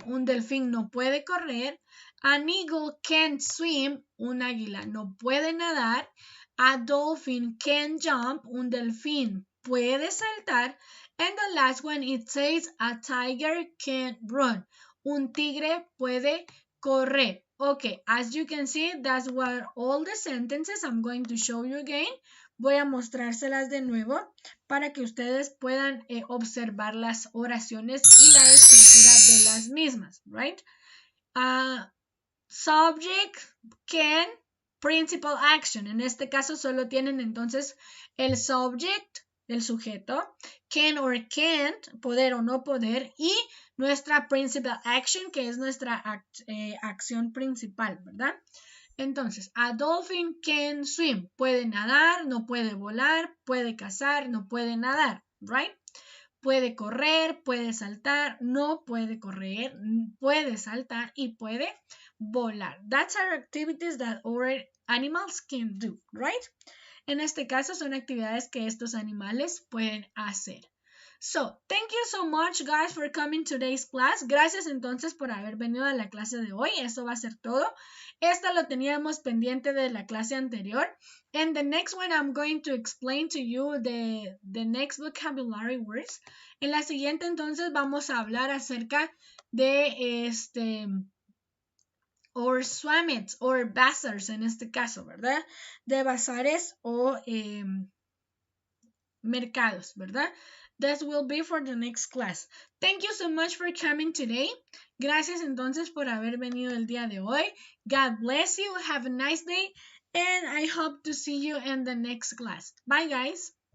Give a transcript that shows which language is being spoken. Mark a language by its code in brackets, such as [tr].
[es] Un delfín no puede correr. [en] An eagle can swim. [es] Un águila no puede nadar. [en] A dolphin can jump. [es] Un delfín puede saltar. [en] And the last one, it says a tiger can run. [es] Un tigre puede correr. [en] Okay, as you can see, that's what all the sentences. I'm going to show you again. [es] Voy a mostrárselas de nuevo para que ustedes puedan observar las oraciones y la estructura de las mismas, right? [en] Subject, can, principal action. [es] En este caso solo tienen entonces el subject, el sujeto, can or can't, poder o no poder, y nuestra principal action, que es nuestra acción principal, ¿verdad? [en] Entonces, a dolphin can swim. [es] Puede nadar, no puede volar, puede cazar, no puede nadar, right? Puede correr, puede saltar, no puede correr, puede saltar y puede volar. [en] That's our activities that our animals can do, right? [es] En este caso son actividades que estos animales pueden hacer. [en] So, thank you so much, guys, for coming to today's class. [es] Gracias entonces por haber venido a la clase de hoy. Eso va a ser todo. Esto lo teníamos pendiente de la clase anterior. [en] And the next one, I'm going to explain to you the next vocabulary words. [es] En la siguiente, entonces, vamos a hablar acerca de or swammets, or bazaars en este caso, ¿verdad? De bazares o mercados, ¿verdad? [en] That will be for the next class. Thank you so much for coming today. [es] Gracias entonces por haber venido el día de hoy. [en] God bless you. Have a nice day. And I hope to see you in the next class. Bye, guys.